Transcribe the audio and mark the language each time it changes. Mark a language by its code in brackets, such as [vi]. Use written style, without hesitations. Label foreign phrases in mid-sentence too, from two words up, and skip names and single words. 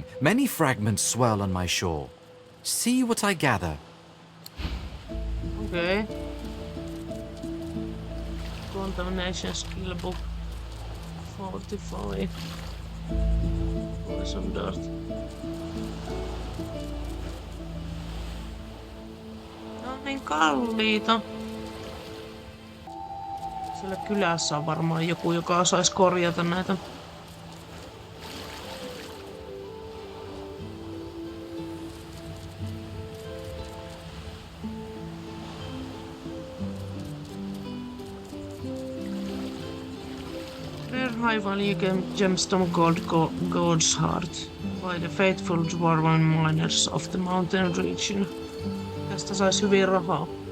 [en] Many fragments swirl on my shore. See what I gather. Okay. Contamination skill book 45. Poison dart. [fi] Ne on niin kalliita. Siellä kylässä on varmaan joku, joka osaisi korjata näitä. [en] High value gemstone God's Heart by the faithful dwarven miners of the mountain region. [fi] Tästä saisi hyvin rahaa.